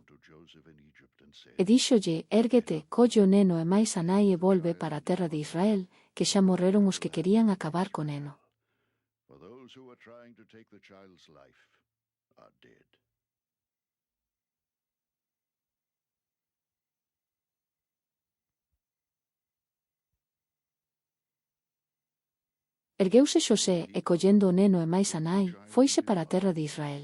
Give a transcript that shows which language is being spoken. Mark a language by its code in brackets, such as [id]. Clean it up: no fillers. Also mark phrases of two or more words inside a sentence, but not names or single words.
[gl] E díxolle, érguete, colle o neno e máis a nai e volve para a terra de Israel, que xa morreron os que querían acabar co neno. [en] For those who are trying to take the child's life are dead. [gl] Ergueuse Xosé e collendo o neno e máis a nai, foise para a terra de Israel.